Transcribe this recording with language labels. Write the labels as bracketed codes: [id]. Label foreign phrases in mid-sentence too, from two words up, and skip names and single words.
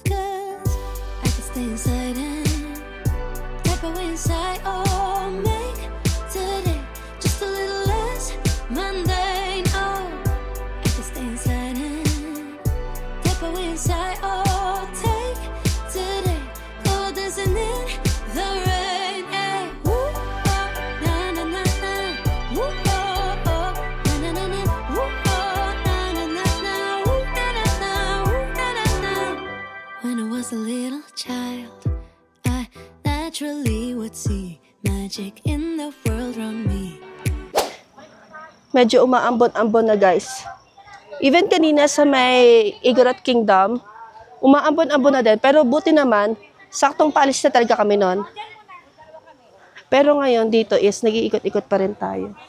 [en] 'Cause I can stay inside and step away inside. Oh, make today just a little less mundane. Oh, I can stay inside and step away inside. Oh, take today, go dancing in the rain. Hey, woo, oh, na na na na. Woo, oh, oh, na na na na. Woo, oh, na na na na. Woo, na na na. Woo, na na na. When I was a little child, I naturally would see magic in the world around me. [tl] Medyo umaambon-ambon na guys. Even kanina sa may Igorot Kingdom, umaambon-ambon na din. Pero buti naman, saktong paalis na talaga kami nun. Pero ngayon dito is nag-iikot-ikot pa rin tayo.